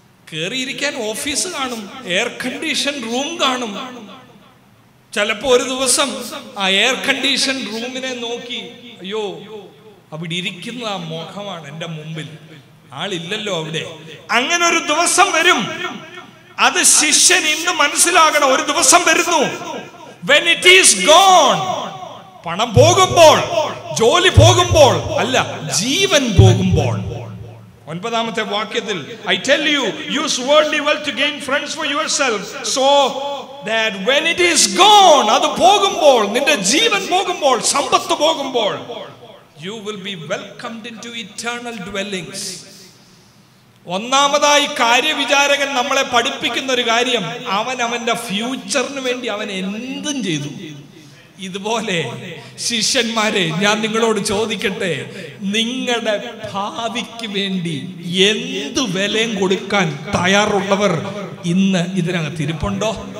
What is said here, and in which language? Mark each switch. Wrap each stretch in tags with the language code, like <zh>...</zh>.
<ml>കേറിയിരിക്കാൻ office കാണും, air condition room കാണും. ചിലപ്പോ ഒരു ദിവസം ആ എയർ കണ്ടീഷൻ റൂമിനെ നോക്കി, അയ്യോ അവിടെ ഇരിക്കുന്ന ആ മുഖമാണ് എന്റെ മുമ്പിൽ, ആളില്ലല്ലോ അവിടെ. അങ്ങനെ ഒരു ദിവസം വരും. അത് ശിഷ്യൻ ഇന്ന് മനസ്സിലാകണം. ഒരു ദിവസം വരുന്നു,</ml> <en>when it is gone.</en> <ml>പണം പോകുമ്പോൾ, ജോലി പോകുമ്പോൾ അല്ല, ജീവൻ പോകുമ്പോൾ. 9-ാമത്തെ വാക്യത്തിൽ,</ml> <en>I tell you, use worldly wealth to gain friends for yourself, so that when it is gone,</en> <ml>അത് പോകുമ്പോൾ, നിന്റെ ജീവൻ പോകുമ്പോൾ, സമ്പത്ത് പോകുമ്പോൾ,</ml> <en>you will be welcomed into eternal dwellings.</en> <ml>ഒന്നാമതായി കാര്യവിചാരകൻ നമ്മളെ പഠിപ്പിക്കുന്ന ഒരു കാര്യം, അവന്റെ ഫ്യൂച്ചറിന് വേണ്ടി അവൻ എന്തും ചെയ്തു. ഇതുപോലെ ശിഷ്യന്മാരെ, ഞാൻ നിങ്ങളോട് ചോദിക്കട്ടെ, നിങ്ങളുടെ ഭാവിക്ക് വേണ്ടി എന്ത് വിലയും കൊടുക്കാൻ തയ്യാറുള്ളവർ ഇന്ന് ഇതിനകത്ത് ഇരിപ്പുണ്ടോ?</ml>